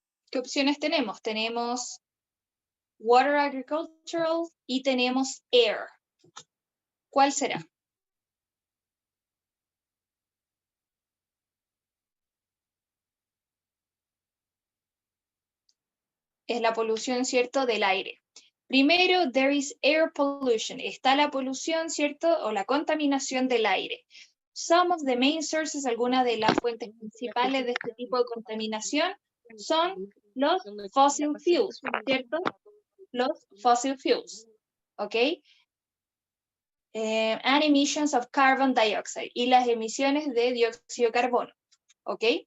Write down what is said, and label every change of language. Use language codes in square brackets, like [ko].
[es] ¿Qué opciones tenemos? Tenemos water agricultural y tenemos air. ¿Cuál será? Es la polución, ¿cierto?, del aire. Primero, [en] there is air pollution. [es] Está la polución, ¿cierto?, o la contaminación del aire. [en] Some of the main sources, [es] algunas de las fuentes principales de este tipo de contaminación son los fossil fuels, ¿cierto? Los fossil fuels, ¿ok? [en] And emissions of carbon dioxide [es] y las emisiones de dióxido de carbono, ¿ok?